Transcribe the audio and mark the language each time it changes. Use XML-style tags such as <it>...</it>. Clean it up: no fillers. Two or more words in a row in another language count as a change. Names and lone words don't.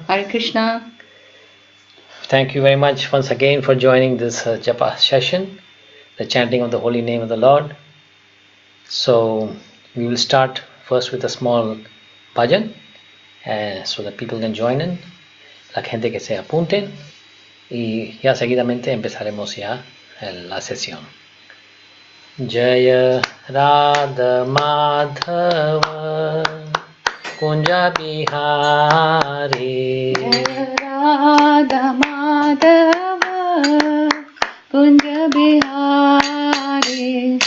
<sa>Hare Krishna.</sa> <en>Thank you very much once again for joining this Japa session, the chanting of the holy name of the Lord. So we will start first with a small bhajan so that people can join in,</en> <es>la gente que se apunten, y ya seguidamente empezaremos ya la sesión.</es> <sa>Jaya Radha Madhava Kunja Bihari. Jaya Radha Madhava Kunja Bihari.</sa>